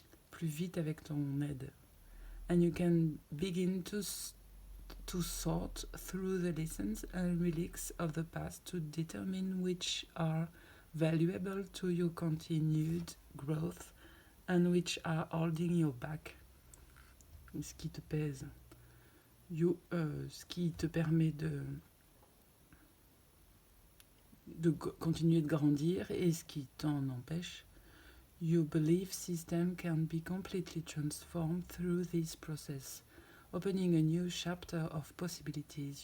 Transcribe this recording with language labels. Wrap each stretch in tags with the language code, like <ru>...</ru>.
<fr>Plus vite avec ton aide.</fr> <en>And you can begin to sort through the lessons and relics of the past to determine which are valuable to your continued growth and which are holding you back.</en> <fr>Ce qui te pèse. Ce qui te permet de continuer de grandir et ce qui t'en empêche.</fr> <en>Your belief system can be completely transformed through this process, opening a new chapter of possibilities.</en>